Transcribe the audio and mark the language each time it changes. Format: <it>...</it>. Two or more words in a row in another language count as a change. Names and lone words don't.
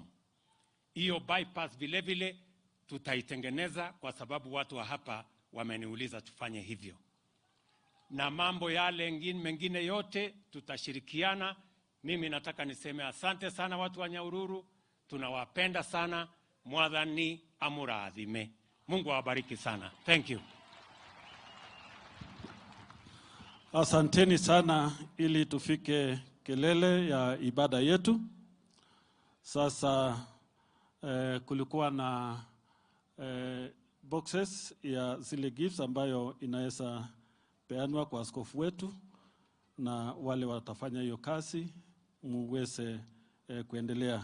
<sw>Hiyo bypass vile vile tutaitengeneza kwa sababu watu wa hapa wameniuliza tufanye hivyo. Na mambo yale mengine yote tutashirikiana. Mimi nataka niseme asante sana watu wa Nyahururu, tunawapenda sana.</sw> <ki>Mwathani amurathime.</ki> <sw>Mungu awabariki sana.</sw> <en>Thank you.</en> <sw>Asanteni sana. Ili tufike kelele ya ibada yetu. Sasa kulikuwa na boxes ya zile gifts ambayo inaweza peanwa kwa askofu wetu, na wale watafanya hiyo kazi muweze kuendelea.</sw>